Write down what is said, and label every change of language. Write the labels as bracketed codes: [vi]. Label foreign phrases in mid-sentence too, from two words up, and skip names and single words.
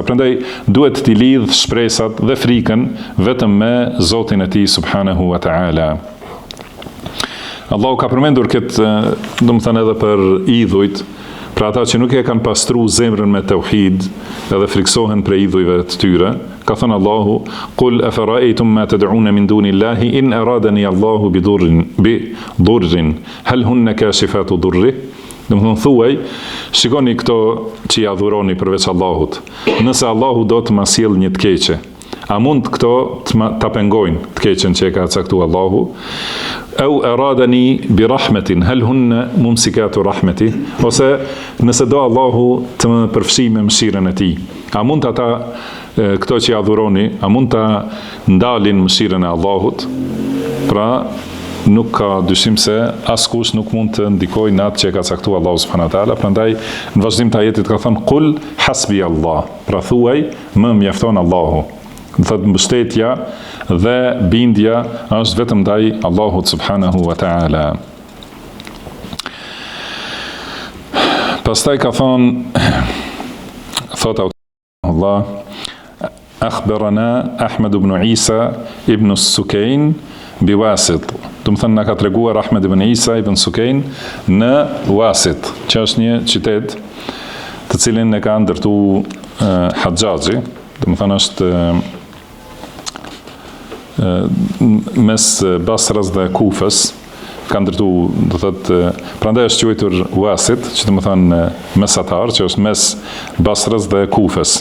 [sq] Prandaj duhet t'i lidh shpresat dhe frikën vetëm me Zotin e tij [ar] سبحانه وتعالى. [sq] Allahu ka përmendur këtë, domethënë edhe për idhujt, pra ata që nuk e kanë pastru zemrën me tauhid edhe friksohen prej idhujve të tyre. Ka thënë Allahu: [ar] "قل أفرأيتم ما تدعون من دون الله إن أرادني الله بضر هل هن كاشفات ضره." [sq] Domethënë thuaj, shikoni këto që i adhuroni përveç Allahut. Nëse Allahu do të ma sjell një të keqe, a mund këto ta pengojnë të keqen që e ka caktuar Allahu? [ar] أو أرادني برحمة هل هن ممسكات رحمته, [sq] ose nëse do Allahu të më përfshi me mëshirën e tij, a mund ata këto që i adhuroni, a mund ta ndalin mëshirën e Allahut? Pra nuk ka dyshim se askush nuk mund të ndikojë në atë që ka caktuar Allahu [ar] سبحانه وتعالى. [sq] Prandaj në vazhdim të ajetit ka thënë: [ar] "قل حسبي الله", [sq] pra thuaj, më mjafton Allahu. Thot mbështetja dhe bindja është vetëm ndaj Allahut [ar] سبحانه وتعالى. [sq] Pastaj ka thonë, thot Allah: "Akhbarana Ahmed ibn Isa ibn Sukain bi Wasit." Do të thënë na ka treguar Ahmed ibn Isa ibn Sukain në Wasit, që është një qytet të cilin e ka ndërtuar Haxhaxhi, do të thënë është mes Basras dhe Kufës, ka ndërtu, do thotë, prandaj është quajtur Wasit, që do të thonë mesatar, që është mes Basras dhe Kufës.